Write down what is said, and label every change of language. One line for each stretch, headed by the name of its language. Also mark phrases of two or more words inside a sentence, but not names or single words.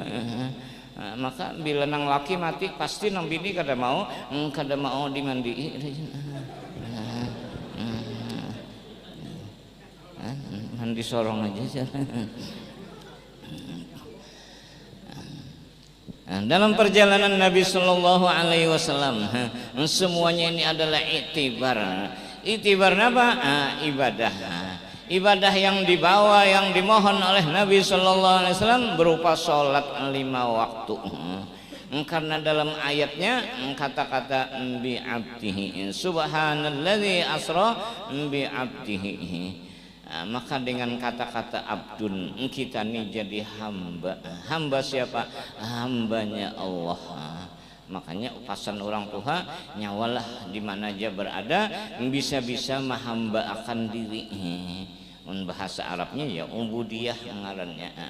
Banjar: Maka bila nang laki mati pasti nang bini kada mau dimandi. Mandi sorong aja.
Indonesian: Dalam perjalanan Nabi
Arabic: صلى الله عليه وسلم,
Indonesian: semuanya ini adalah iktibar. Iktibar apa? Ibadah. Ibadah yang dibawa, yang dimohon oleh Nabi
Arabic: صلى الله عليه وسلم
Indonesian: berupa sholat 5 waktu. Karena dalam ayatnya kata-kata
Arabic: بعبده سبحان الذي أسرى بعبده.
Indonesian: Maka dengan kata-kata abdun kita nih jadi hamba. Hamba siapa? Hambanya Allah.
Banjar: Makanya pasan orang tua nyawalah di mana aja berada bisa-bisa mahamba akan diri. Bahasa Arabnya ya ubudiyah ngarannya.